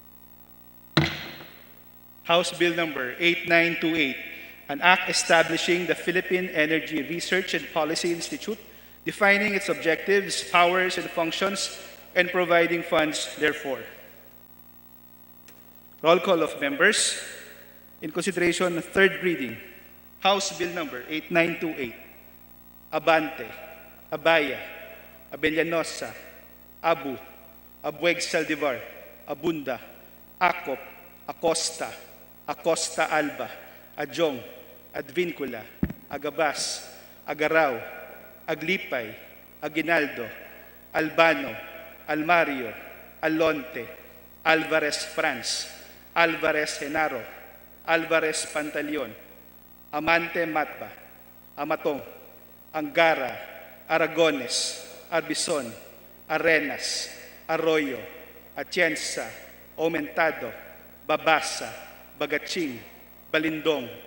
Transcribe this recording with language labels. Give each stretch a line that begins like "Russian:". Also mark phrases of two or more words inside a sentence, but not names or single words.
English: House Bill number 8928, an act establishing the Philippine Energy Research and Policy Institute, defining its objectives, powers, and functions, and providing funds therefor. Roll call of members. In consideration of third reading, House Bill number 8928, Abante, Abaya, Abellanosa, Abu, Abueg Saldivar, Abunda, Acop, Acosta, Acosta Alba, Adjong, Advincula, Agabas, Agaraw, Aglipay, Aguinaldo, Albano, Almario, Alonte, Alvarez France, Alvarez Genaro, Alvarez Pantaleon, Amante Matba, Amatong, Angara, Aragones, Arbison, Arenas, Arroyo, Atienza, Aumentado, Babasa, Bagaching, Balindong,